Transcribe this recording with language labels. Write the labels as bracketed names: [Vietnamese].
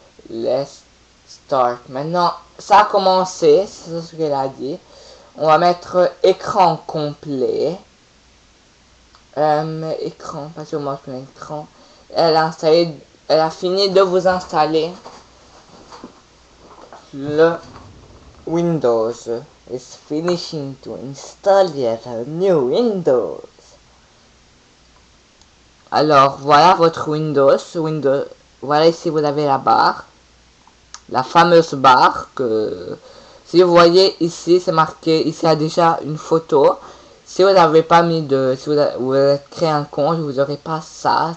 [English] Let's start. [French] Maintenant, ça a commencé, c'est ce qu'elle a dit. On va mettre écran complet. Écran, parce que moi je mets écran. Elle a fini de vous installer le Windows. [English] It's finishing to install yet a new Windows. [French] Alors voilà votre Windows. Voilà, ici vous avez la barre. La fameuse barre que si vous voyez ici c'est marqué, ici il y a déjà une photo. Si vous n'avez pas mis si vous avez créé un compte, vous n'aurez pas ça.